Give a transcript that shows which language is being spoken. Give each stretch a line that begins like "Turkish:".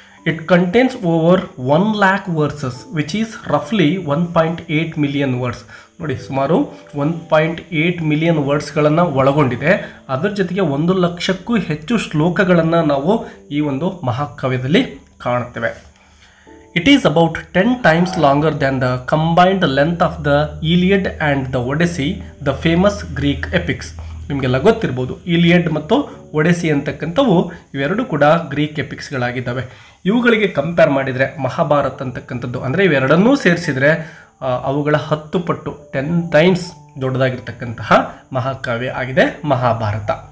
English: It contains over 1,00,000 versus which is ರಫ್ಲಿ 1.8 million words.
Kannada: ನೋಡಿ, ಸುಮಾರು 1.8 million ವರ್ಡ್ಸ್ಗಳನ್ನು ಒಳಗೊಂಡಿದೆ. ಅದರ ಜೊತೆಗೆ 1,00,000ಕ್ಕೂ ಹೆಚ್ಚು ಶ್ಲೋಕಗಳನ್ನು ನಾವು ಈ ಒಂದು ಮಹಾಕಾವ್ಯದಲ್ಲಿ ಕಾಣುತ್ತೇವೆ.
English: It is about 10 times longer than the combined length of the Iliad and the Odyssey, the famous Greek epics.
Kannada: ನಿಮಗೆಲ್ಲ ಗೊತ್ತಿರ್ಬೋದು, ಇಲಿಯಡ್ ಮತ್ತು ಒಡೆಸಿ ಅಂತಕ್ಕಂಥವು ಇವೆರಡು ಕೂಡ ಗ್ರೀಕ್ ಎಪಿಕ್ಸ್ಗಳಾಗಿದ್ದಾವೆ. ಇವುಗಳಿಗೆ ಕಂಪೇರ್ ಮಾಡಿದರೆ ಮಹಾಭಾರತ ಅಂತಕ್ಕಂಥದ್ದು, ಅಂದರೆ ಇವೆರಡನ್ನೂ ಸೇರಿಸಿದರೆ ಅವುಗಳ 10 ಪಟ್ಟು 10 ಟೈಮ್ಸ್ ದೊಡ್ಡದಾಗಿರ್ತಕ್ಕಂತಹ ಮಹಾಕಾವ್ಯ ಆಗಿದೆ ಮಹಾಭಾರತ.